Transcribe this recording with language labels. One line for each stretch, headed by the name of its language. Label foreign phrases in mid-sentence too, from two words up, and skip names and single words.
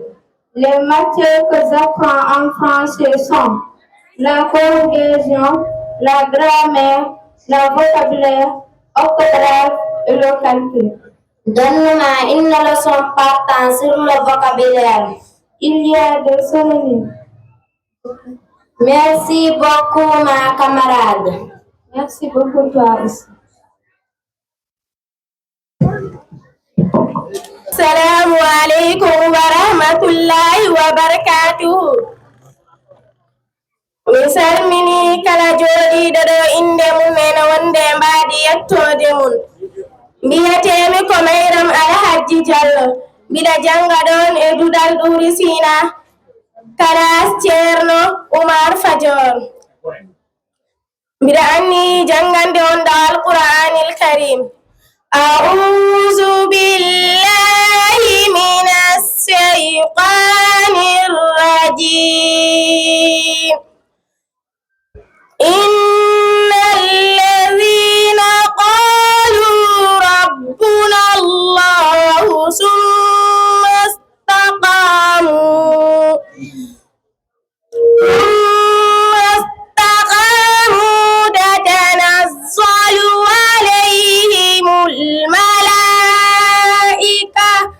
French: Les matières que j'apprends en français sont la conjugaison, la grammaire, le vocabulaire, orthographe et le calcul. Donne-moi une leçon portant sur le vocabulaire. Il y a des synonymes. Merci beaucoup ma camarade. Merci beaucoup toi aussi.
Arabic: السلام عليكم ورحمة الله وبركاته.
Fula: Mi salmini kala jooɗiiɗo ɗo inde mum e no wonde mbaadi yettode mum. Mbiyetemi ko Mayram Alhaji Diallo. Mbiɗa janga ɗon e Dudal Ɗuri Sina, classe Ceerno Oumar Fadior. Mbiɗa anni jangande on ɗo Alqur'anil Karim.
Arabic: أعوذ بالله من الشيطان الرجيم إن الذين قالوا ربنا الله ثم استقاموا تتنزل عليهم الملائكة